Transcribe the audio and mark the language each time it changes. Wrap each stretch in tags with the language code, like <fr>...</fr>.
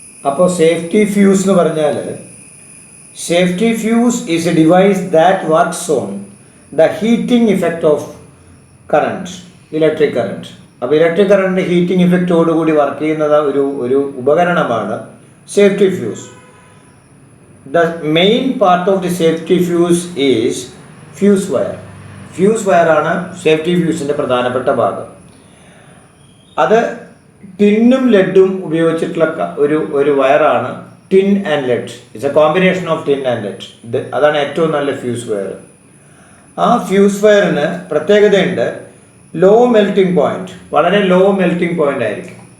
<ml>അപ്പോൾ safety fuse എന്ന് പറഞ്ഞാൽ,</ml> <en>Safety fuse is a device that works on the heating effect of current, electric current.</en> <ml>അപ്പോൾ electric current heating ഇഫക്റ്റോടുകൂടി work ചെയ്യുന്നത് ഒരു ഉപകരണമാണ് safety fuse.</ml> <en>The main part of the safety fuse is fuse wire.</en> <ml>Fuse വയറാണ് safety ഫ്യൂസിൻ്റെ പ്രധാനപ്പെട്ട ഭാഗം. അത് ടിന്നും ലെഡും ഉപയോഗിച്ചിട്ടുള്ള ഒരു വയറാണ്</ml> <en>Tin and lead. It's a combination of tin and lead.</en> <ml>അതാണ് ഏറ്റവും നല്ല ഫ്യൂസ് വയർ. ആ ഫ്യൂസ് വയറിന് പ്രത്യേകതയുണ്ട്, ലോ മെൽറ്റിംഗ് പോയിന്റ്, വളരെ ലോ മെൽറ്റിംഗ് പോയിന്റ് ആയിരിക്കും.</ml>